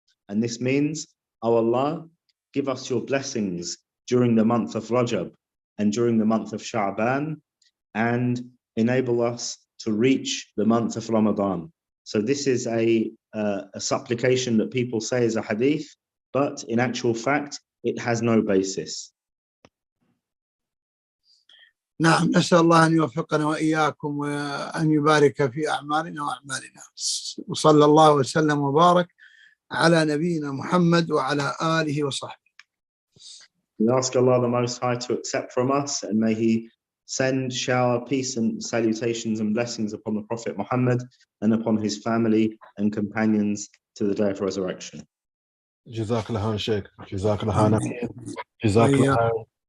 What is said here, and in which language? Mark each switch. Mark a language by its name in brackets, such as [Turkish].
[English] And this means, O Allah, give us your blessings during the month of Rajab and during the month of Sha'ban, and enable us to reach the month of Ramadan. So this is a supplication that people say is a hadith, but in actual fact, it has no basis. [Arabic] نعم، نسأل الله أن يوفقنا وإياكم وأن يبارك في أعمالنا وأعمالنا. وصلى الله وسلم وبارك على نبينا محمد وعلى آله وصحبه. [English] We ask Allah the Most High to accept from us, and may he shower peace and salutations and blessings upon the Prophet Muhammad and upon his family and companions to the day of resurrection. [Arabic] Jazakallah Sheikh. Jazakallah. Jazakallah.